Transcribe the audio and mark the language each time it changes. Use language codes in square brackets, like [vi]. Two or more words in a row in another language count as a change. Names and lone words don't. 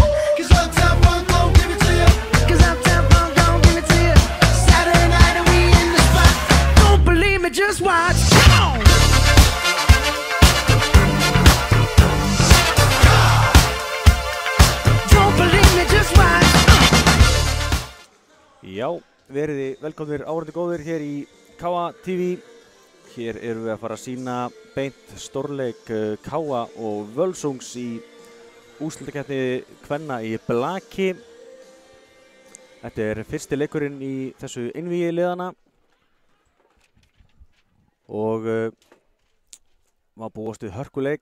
[en] Cause Uptown Funk don't give it to you. Cause Uptown Funk don't give it to you. Saturday night and we in the spot. Don't believe me, just watch. Come on. Don't believe me, just watch. [is] Já, veriði velkomnir áhorfendur góðir hér í KA TV. Hér erum við að fara að sýna beint stórleik KA og Völsungs í úrslitakeppni kvenna í blaki. Þetta er fyrsti leikurinn í þessu einvígi liðana og var búist við hörkuleik.